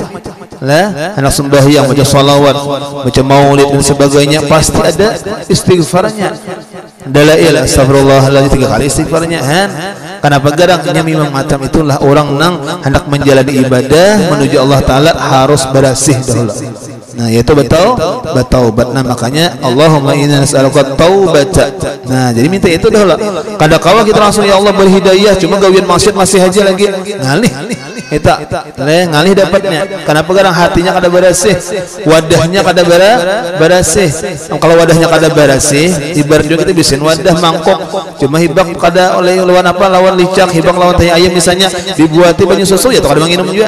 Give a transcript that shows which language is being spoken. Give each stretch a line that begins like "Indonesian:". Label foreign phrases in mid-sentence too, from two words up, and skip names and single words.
Banjar: Lah, hendak sembahyang baca salawat, baca maulid dan sebagainya pasti ada istighfarnya. Dalail astagfirullahaladzim 3 kali istighfarnya. Kenapa garangnya memang macam itulah orang nang hendak menjalani ibadah menuju Allah Taala harus bersih dahulu. Nah yaitu bertaubat. Nah makanya
Arabic: Allahumma inna nas'aluka taubata.
Banjar: Nah jadi minta itu dahulu. Kadang-kala kita langsung ya Allah berhidayah, cuma gawian maksiat masih aja lagi ngalih. Eta ngalih dapatnya. Kenapa garang hatinya kada bersih, wadahnya kada bersih. Kalau wadahnya kada bersih, ibarat juga kita bisin wadah mangkok, cuma hibak kada oleh lawan apa, lawan licak, hibak lawan tahi ayam misalnya dibuati banyu susu ya kada minum juga.